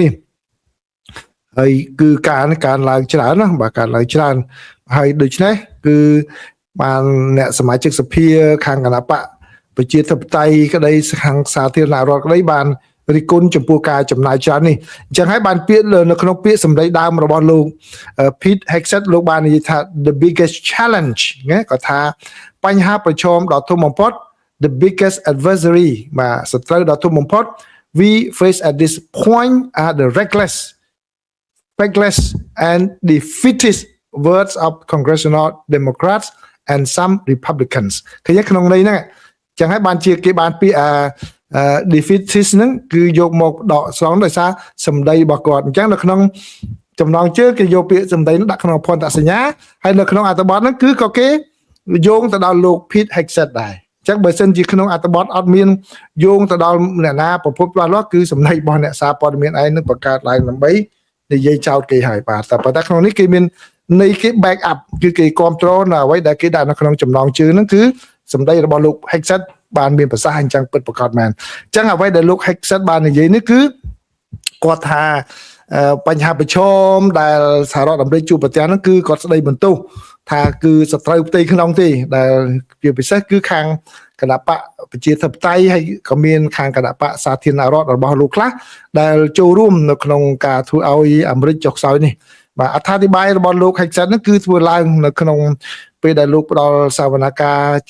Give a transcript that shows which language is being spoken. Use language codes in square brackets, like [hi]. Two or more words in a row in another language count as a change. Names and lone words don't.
[km] នេះហើយគឺការឡើងច្រើនណាបាទការឡើងច្រើនហើយដូច្នេះគឺបានអ្នកសមាជិកសភាខា ងគណៈបកប្រជាធិបតេយ្យក្តីខាងសាធារណរដ្ឋក្តីបានរិះគន់ចំពោះការចំណាយច្រើននេះអញ្ចឹងហើយបានពាក្យនៅក្នុងពាក្យសម្ដីដើមរបស់លោក Pete Hegseth លោកបាននិយាយថា [en] the biggest challenge [km] ណាគាត់ថាបញ្ហាប្រឈមដ៏ធំបំផុត [en] the biggest adversary [km] បាទសត្រូវដ៏ធំបំផុត [en] we face at this point are the reckless and defeatist words of congressional Democrats and some Republicans [km] ឃើញក្នុងន័យហ្នឹងចឹងហើយបានជាគេបានពាក្យdefeatist ហ្នឹងគឺយកមកដកស្រង់ដោយសារសម្ដី របស់គាត់អញ្ចឹងនៅក្នុងចំណងជើងគេយកពាក្យសម្ដីនោះដាក់ក្នុងភន្ទសញ្ញាហើយនៅក្នុងអត្ថបទហ្នឹងគឺក៏គេយោងទៅដល់លោក Pete Hegseth ដែរអញ្ចឹងបើសិនជាក្នុងអត្ថបទអត់មានយោងទៅដល់អ្នកណាប្រភពច្បាស់លាស់គឺសម្ដីរបស់អ្នកសារព័ត៌មានឯងនឹងបង្កើតឡើងដើម្បីនិយាយចោទគេហើយបាទតែប៉ុន្តែក្នុងនេះគេមានន័យគេ [en] back up [km] គឺគេគ្រប់គ្រងនៅអ្វីដែលគេដាក់នៅក្នុងចំណងជើងហ្នឹងគឺសម្ដីរបស់លោក Hegseth បានមានប្រសាសន៍អញ្ចឹងពិតប្រាកដមែនអញ្ចឹងអ្វីដែលលោក Hegseth បាននិយាយនេះគឺគាត់ថាបញ្ហាប្រឈមដែលសហរដ្ឋអាមេរិកជួបប្រទះហ្នឹងគឺគាត់ស្ដីបន្ទោសថាគឺសត្រូវផ្ទៃក្នុងទេដែលជាពិសេសគឺខាងគណៈបកប្រជាធិបតេយ្យហើយក៏មានខាងគណៈបកសាធារណរដ្ឋរបស់លោកខ្លះដែលចូលរួមនៅក្នុងការធ្វើឲ្យអាមេរិកចុះខ្សោយនេះបាទអត្ថាធិប្បាយរបស់លោក Hegseth ហ្នឹងគឺធ្វើឡើងនៅក្នុងពេលដែលលោកផ្ដល់សវនកម្មជា